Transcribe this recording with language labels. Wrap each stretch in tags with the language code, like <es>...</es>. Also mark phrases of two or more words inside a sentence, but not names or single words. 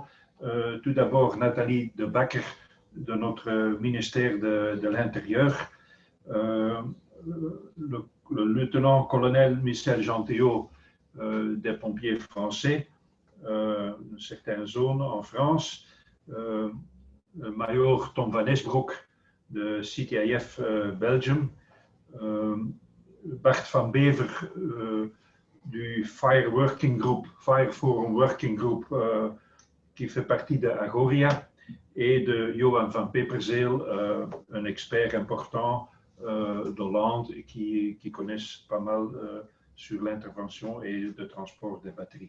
<fr>Tout d'abord, Nathalie de Bakker de notre ministère de l'Intérieur, le lieutenant-colonel Michel Gentilot des pompiers français, certaines zones en France, le major Tom van Esbroek de CTIF Belgium, Bart van Bever du Fire Working Group, Fire Forum Working Group, qui fait partie de Agoria, et de Johan van Peperzeel, un expert important d'Hollande qui connaissent pas mal sur l'intervention et le transport des batteries.</fr>